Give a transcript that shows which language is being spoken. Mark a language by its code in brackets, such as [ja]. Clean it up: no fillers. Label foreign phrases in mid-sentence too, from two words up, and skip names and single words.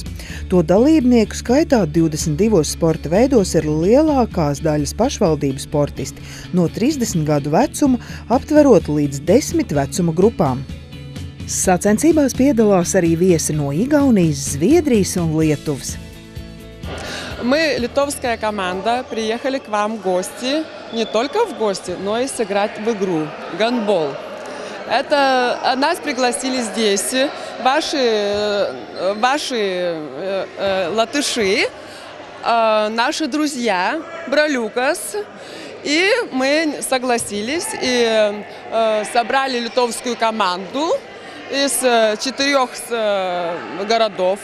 [lv] To dalībnieku skaitā 22 sporta veidos ir lielākās daļas pašvaldību sportisti, no 30 gadu vecuma aptverot līdz 10 vecuma grupām. Sacensībās piedalās arī viesi no Igaunijas, Zviedrijas un Lietuvas. [ru] Мы, литовская команда, приехали к вам в гости, не только в гости, но и сыграть в игру гандбол. Нас пригласили здесь ваши латыши, наши друзья, Бралюкас, и мы согласились и собрали литовскую команду из 4 городов.